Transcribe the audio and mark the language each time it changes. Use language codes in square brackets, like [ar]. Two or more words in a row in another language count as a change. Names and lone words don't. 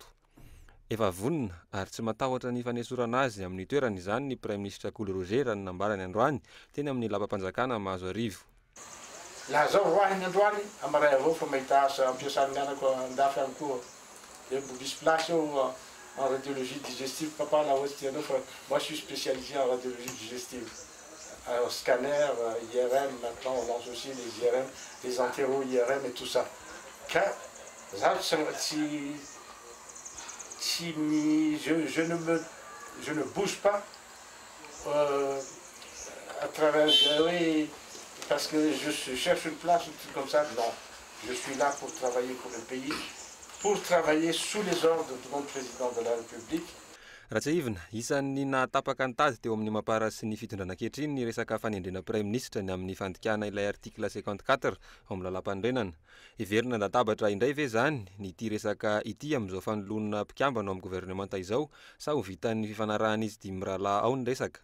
[mg] Efa vonona ary tsy matahotra ny fanesorana azy amin'ny toerany izany ny [fr] prime ministre [mg] Cool Roger raha ny nambarany androany teny amin'ny lapam-panjakana Mahazo Arivo. Laha zao roahiny androany amaray avao fa mahita asa ampiasany mianako andafy any koa. Dia misy place eo [fr] en radiologie digestive papa là [mg] ohatsy tianao fa [fr] moi je suis spécialisé en radiologie digestive. Scanner, IRM, maintenant on lance aussi les IRM, les entéro-IRM et tout ça. Car je ne bouge pas à travers, oui, parce que je cherche une place ou tout comme ça. Non, je suis là pour travailler pour le pays, pour travailler sous les ordres de mon président de la République. [mg] Ratsaivina, isan'ny nahatapaka ny tady teo amin'ny mampara sy ny fitondrana ankehitriny ny resaka fanendrena [fr] prime ministre [mg] ny amin'ny fandikana ilay artikla 54 ao amin'ny lalam-pandrenana. Iverina natabatra indray ve zany n'ity resaka ity amin'izao fanoloana mpikambana amin'ny gouvernemanta izao sa ho vitan'ny fifanarahana izy dimy rahalahy ao ny resaka.